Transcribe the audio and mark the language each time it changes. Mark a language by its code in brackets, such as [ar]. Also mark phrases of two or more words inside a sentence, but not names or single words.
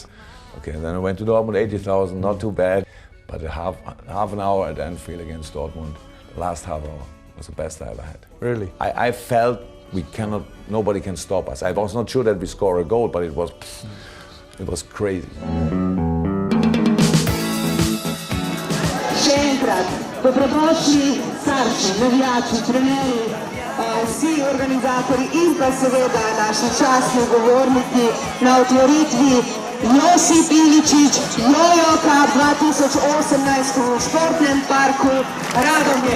[en] Okay, then I went to Dortmund, 80,000, not too bad, but half an hour at Anfield against Dortmund, last half hour was the best I ever had. Really? I felt nobody can stop us. I was not sure that we score a goal, but it was crazy. [sl] Še enkrat, dobrodošli starši, navijači, trenerji, vsi organizatorji in pa seveda naši častni govorniki na otvoritvi Josip Iličić Jojo Cup 2018 v športnem parku Radomlje.